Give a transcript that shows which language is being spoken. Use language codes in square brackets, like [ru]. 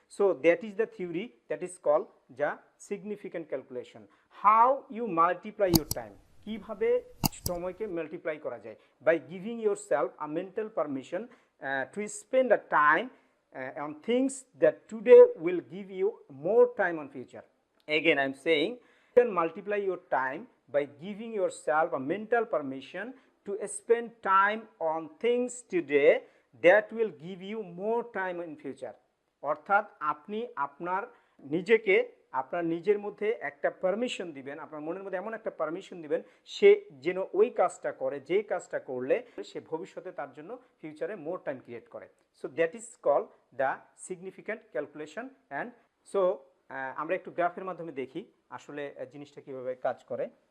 [en] So that is the theory, that is call যা significant calculation. How you multiply your time, [bn] কীভাবে সময়কে multiply করা যায়, [en] By giving yourself a mental permission to spend a time on things that today will give you more time on future. Again I am saying, you can multiply your time by giving yourself a mental permission to spend time on things today that will give you more time in future. [bn] অর্থাৎ আপনি আপনার নিজেকে আপনার নিজের মধ্যে একটা permission দিবেন, আপনার মনের মধ্যে এমন একটা পারমিশন দিবেন সে যেন ওই কাজটা করে যে কাজটা করলে সে ভবিষ্যতে তার জন্য ফিউচারে মোর টাইম ক্রিয়েট করে। [en] So that is call the significant calculation. And so [bn] আমরা একটু গ্রাফের মাধ্যমে দেখি আসলে জিনিসটা কীভাবে কাজ করে।